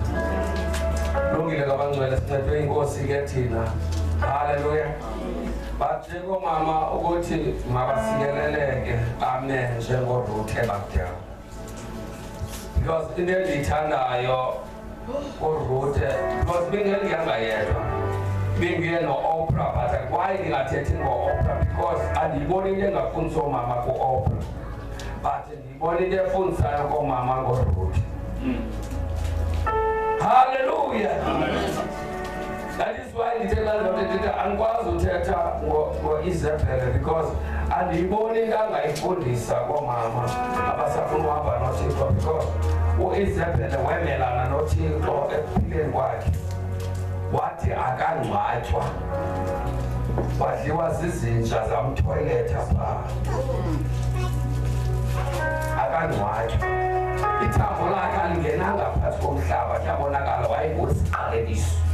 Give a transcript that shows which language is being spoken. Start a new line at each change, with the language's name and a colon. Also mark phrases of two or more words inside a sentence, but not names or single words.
Xhosa: Lungile kabangcwele sincedwe inkosi ke thina. Haleluya. Bajiko mama ukuthi mabasikeleleke ame njengoRuth bakudala. Because into endiyithandayo uRuth because bengengihamba yedwa. Bengiye no-Oprah
English: but why
Xhosa: ndingathethi ngo-Oprah because andiyiboni into engafundiso mama ku-Oprah but ndiyibona into efundisayo koomama ngoRuth. Hallelujah.
English: That is why
Xhosa: andikwazi uthetha ngo-Isabel because andiyiboni into angayifundisa koomama abasafuna uhamba noThixo because u-Isabel wemelana noThixo ekuphileni kwakhe. Wathi akangcwatywa wadliwa zizinja zamthoyiletha phaa akangcwatywa ithambo lakhe alingenanga phantsi komhlaba kuyabonakala wayengosiqaleliso.